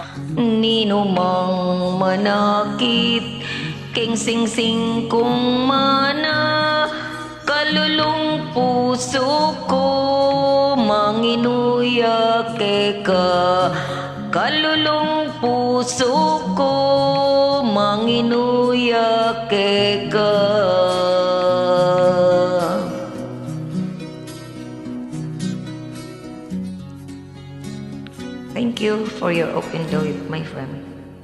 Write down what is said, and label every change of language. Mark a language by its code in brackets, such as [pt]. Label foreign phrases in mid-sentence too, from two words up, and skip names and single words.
[pam] Ninumang manakit, king singsing kong mana, kalulung puso ko, manginuya ka. Kalulung puso ko, manginuya ka. [en] Thank you for your open door, my friend.